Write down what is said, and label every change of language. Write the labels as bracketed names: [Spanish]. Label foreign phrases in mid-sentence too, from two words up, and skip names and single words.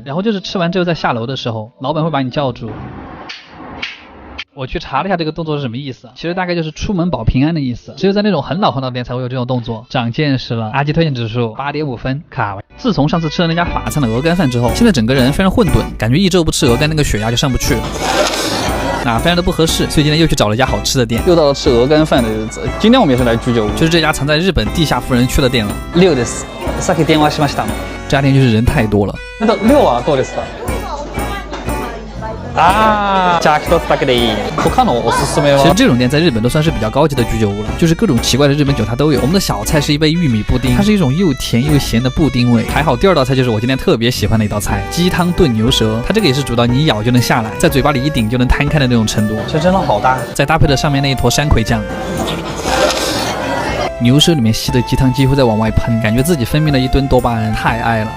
[Chinese] 然后就是吃完之后在下楼的时候，老板会把你叫住。我去查了一下这个动作是什么意思，其实大概就是出门保平安的意思。只有在那种很老的店才会有这种动作，长见识了。阿基推荐指数8.5分，卡位。自从上次吃了那家法餐的鹅肝饭之后，现在整个人非常混沌，感觉1周不吃鹅肝那个血压就上不去了。非常的不合适，所以今天又去找了一家好吃的店，又到了吃鹅肝饭的日子。今天我们也是来居酒屋，就是这家藏在日本地下富人区的店了。6 です。 [Japanese] さっき電話しました。 [Chinese] 这家店就是人太多了。 [Japanese] 那6はどうですか？あー、じゃあ一つだけでいい。他のおすすめは？ [Chinese] 其实这种店在日本都算是比较高级的居酒屋了，就是各种奇怪的日本酒它都有。我们的小菜是一杯玉米布丁，它是一种又甜又咸的布丁味。还好第二道菜就是我今天特别喜欢的一道菜，鸡汤炖牛舌，它这个也是煮到你一咬就能下来，在嘴巴里一顶就能摊开的那种程度。这真的好大，再搭配着上面那一坨山葵酱。牛舌里面吸的鸡汤几乎在往外喷，感觉自己分泌了一吨多巴胺，太爱了。